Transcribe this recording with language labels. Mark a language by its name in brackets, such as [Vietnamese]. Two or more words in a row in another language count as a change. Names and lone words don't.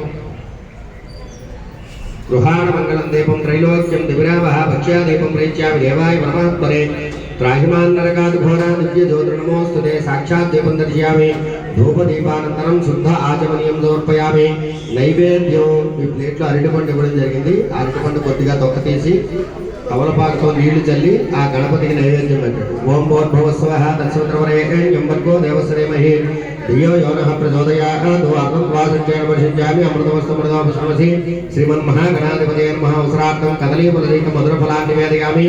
[Sanskrit] गृहाणमङ्गलं दीपं त्रैलोक्यं दिविरावः भक्ष्यादीपं प्रेत्यामि देवाय परमात्मने त्राहिमान्नरकाद्घोरादिव्यज्योतिर्नमोऽस्तुते साक्षात् दीपं दर्शयामि धूपदीपानन्तरं शुद्ध आचमनीयं समर्पयामि [Telugu] నైవేద్యం ఈ ప్లేట్లో అరటిపండు ఇవ్వడం జరిగింది. అరటిపండు కొద్దిగా తొక్క తీసి కమలపాకుతో నీళ్లు చల్లి ఆ గణపతికి నైవేద్యం పెట్టాడు. [Sanskrit] ఓం భోర్భువస్వః తత్సవితుర్వరేణ్యం భర్గో దేవస్య ధీమహి ధియో యో నః ప్రచోదయాత్ ద్వాసంచైర్వశించామి అమృతమస్తమృతోపశ్రమసి శ్రీమన్మహాగణాధిపతయే నమః అవసరార్థం కదలీపదలీక మధురఫలాన్ని నివేదయామి.